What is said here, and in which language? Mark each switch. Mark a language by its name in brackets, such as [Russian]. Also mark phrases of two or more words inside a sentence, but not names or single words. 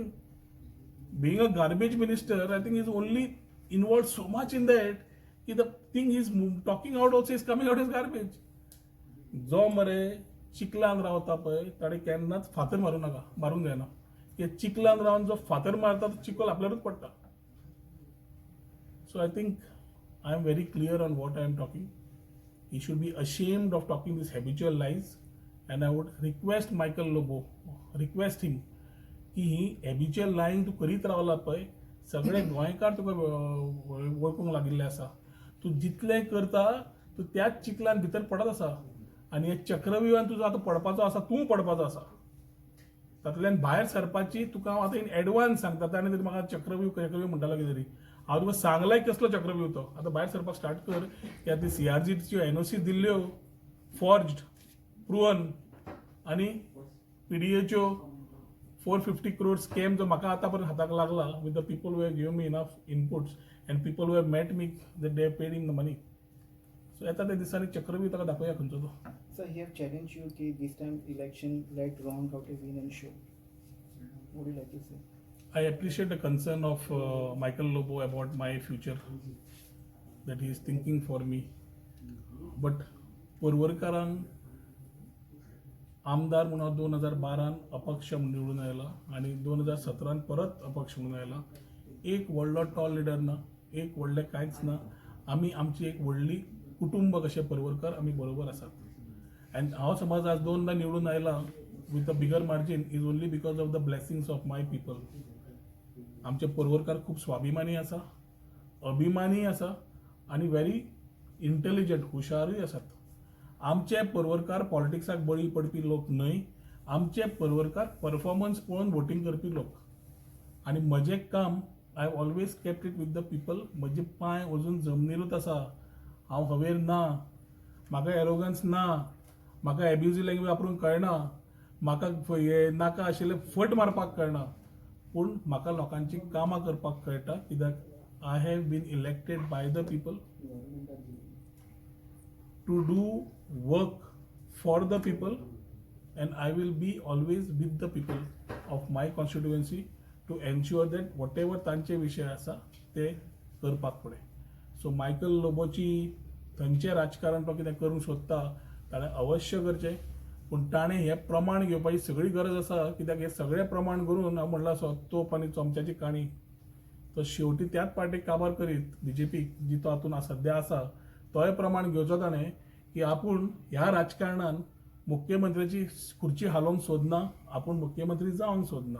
[English] Being a garbage minister, I think he's only involved so much in that कि the thing he's talking out also is coming out as garbage. [Konkani] जो मरे चिखलान रावता पळय ताणे केन्नाच फातर मारूंक जायना. कित्याक चिखलान रावन जो फातर मारता तो चिखल आपल्यारूच पडटा. [English] So I think I am very clear on what I am talking. He should be ashamed of talking these habitual lies, and I would request Michael Lobo, request him [Konkani] की ही [English] habitual lying [Konkani] तू करीत रावला पळय सगळे गोंयकार तुका वळखूंक लागिल्ले आसा. तू जितलें करता तू त्याच चिखलान भितर पडत आसा आनी हे चक्रव्यूहान तुजो आतां पडपाचो आसा, तूं पडपाचो आसा. तातूंतल्यान भायर सरपाची तुका हांव आतां [English] in advance [Konkani] सांगता. ताणें तरी म्हाका चक्रव्यूह म्हणटालो कितें तरी. हांव तुका सांगलाय कसलो चक्रव्यूह तो. आतां भायर सरपाक स्टार्ट कर. कित्याक ती CRGच्यो NOC दिल्ल्यो फॉर्ज्ड, प्रुवन आनी PDAच्यो 450 crore स्कॅम जो म्हाका आतां पर्यंत हाताक लागला [English] with the people who have given me enough inputs and people who have met me that they have paid in the money. [Konkani] सो येता त्या दिसांनी चक्रव्यूह ताका दाखोवया खंयचो तो. [English] Sir, he have challenged you कि this time election led wrong how to win and show. What would you like to say? I appreciate the concern of Michael Lobo about my future, that he is thinking for me. [Konkani] But परवरकारांक आमदार म्हणून 2012 अपक्ष निवडून आयला आनी 2017 परत अपक्ष म्हणून आयला. एक व्हडलो टॉल लिडर ना, एक व्हडलें कांयच ना. आमी आमची एक व्हडली कुटुंब कशे परवरकार आमी बरोबर आसात. [English] अँड [Konkani] हांव समज आज 2दा निवडून आयला [English] with a bigger margin is only because of the blessings of my people. [Konkani] आमचे परवरकार खूब स्वाभिमानी आसा, अभिमानी आसा आनी [English] very intelligent, [Konkani] हुशारूय आसात. आमचे परवरकार पॉलिटिक्साक बळी पडपी लोक न्हय. आमचे परवरकार परफॉर्मन्स पळोवन वोटींग करपी लोक. आनी म्हजें काम [English] I have always kept it with the people. [Konkani] म्हजे पांय अजून जमनीरूच आसा. हांव हवेर ना, म्हाका एरोगन्स ना, म्हाका एब्युजीव लँग्वेज वापरूंक कळना, म्हाका नाका आशिल्ले फट मारपाक कळना. पूण म्हाका लोकांची कामां करपाक कळटा कित्याक [English] I have been elected by the people to do work for the people and I will be always with the people of my constituency to ensure that whatever [Konkani] तांचे विशय आसा ते करपाक पडे. सो मायकल लोबोची थंयचें राजकारण तो कितें करूंक सोदता ताणें अवश्य करचें. पूण ताणें हें प्रमाण घेवपाची सगळी गरज आसा कित्याक हे सगळें प्रमाण करून हांव म्हणलां सो तोप आनी चमच्याची काणी. तो शेवटी त्याच पार्टीक काबार करीत BJP जी तो हातून सद्या आसा तोय प्रमाण घेवचो ताणें की आपूण ह्या राजकारणान मुख्यमंत्र्याची खुर्ची हालोवंक सोदना, आपूण मुख्यमंत्री जावंक सोदना.